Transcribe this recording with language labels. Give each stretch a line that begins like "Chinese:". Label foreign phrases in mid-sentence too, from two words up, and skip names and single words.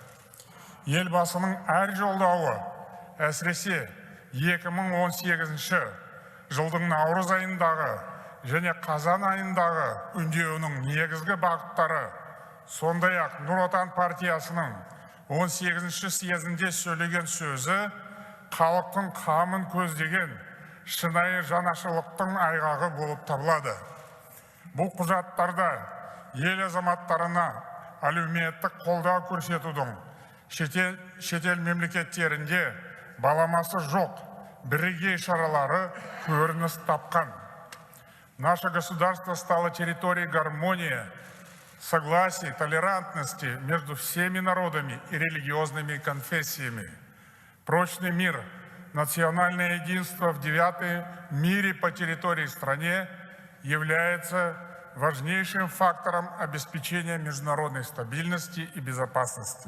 Kazakh: Елбасының әр жолдауы, әсіресе 2018 жылдың наурыз айындағы және қазан айындағы үндеуінің негізгі бағыттары, сондай-ақ Нұр Отан партиясының 18-ші съезінде сөйлеген сөзі халықтың қамын көздеген шынайы жанашырлықтың айғағы болып табылады. Бұл құжаттарда ел азаматтарына әлеуметтік қолдау көрсетудің шетел мемлекеттерінде баламасы жоқ бірегей шаралары көрініс тапқан.
Russian: Наше государство стало территорией гармонии, согласия, толерантности между всеми народами и религиозными конфессиями. Прочный мир, национальное единство в 9-м мире по территории страны является важнейшим фактором обеспечения международной стабильности и безопасности.